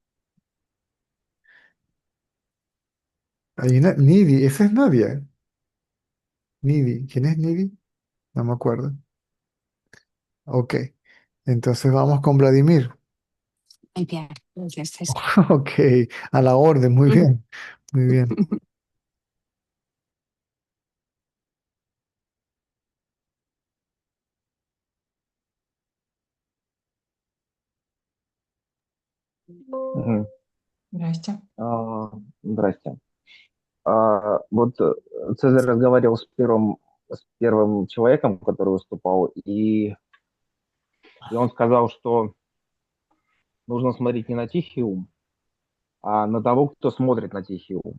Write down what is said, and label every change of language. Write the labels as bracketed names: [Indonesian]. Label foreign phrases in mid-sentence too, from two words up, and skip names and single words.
[Spanish] Hay una, Nidi, esa es Nadia. Nidi, ¿quién es Nidi? No me acuerdo. Ok, entonces vamos con Vladimir. Muy bien. Gracias, César. Ok, a la orden, muy bien, muy bien. Мгм. [Russian] Здрасте. Здрасте. Вот Цезарь разговаривал с первым человеком, который выступал, и он сказал, что нужно смотреть не на тихий ум, а на того, кто смотрит на тихий ум.